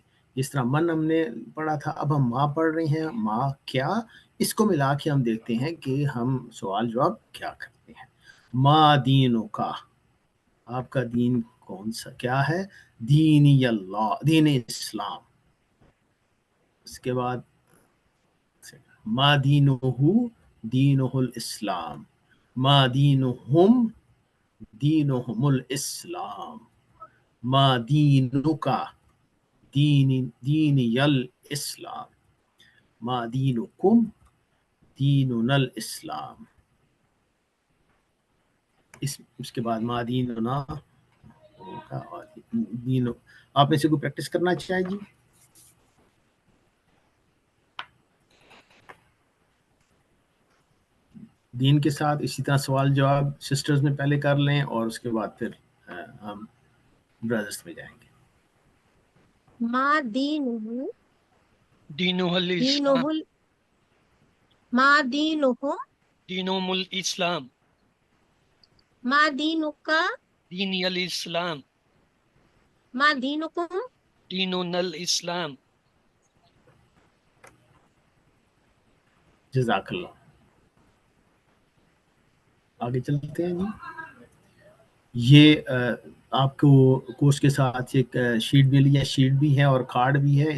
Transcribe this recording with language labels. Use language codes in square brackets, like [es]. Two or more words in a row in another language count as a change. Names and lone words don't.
[hi] जिस तरह मन हमने पढ़ा था, अब हम माँ पढ़ रहे हैं, माँ क्या। इसको मिला के हम देखते हैं कि हम सवाल जवाब क्या करते हैं। माँ दीनों का, आपका दीन कौन सा क्या है? [ar] ديني الله، دين الإسلام. [hi] उसके बाद [ar] ما دينه دينه الإسلام، ما دينهم دينهم الإسلام، ما دينك ديني الإسلام، ما دينكم ديننا الإسلام. [hi] इसके बाद [ar] मा दीनुना [hi] और दीनो। आप में से कोई प्रैक्टिस करना चाहे जी? दीन के साथ इसी तरह सवाल जवाब सिस्टर्स में पहले कर लें और उसके बाद फिर हम ब्रदर्स में जाएंगे। [ar] ما دينه دينه الإسلام, دينه، ما دينهم دينهم الإسلام, ما دينك ديني الإسلام, ما دينكم. ديننا الإسلام. جزاك الله. [hi] आगे चलते हैं जी। ये आपको कोर्स के साथ एक शीट मिली है, शीट भी है और कार्ड भी है।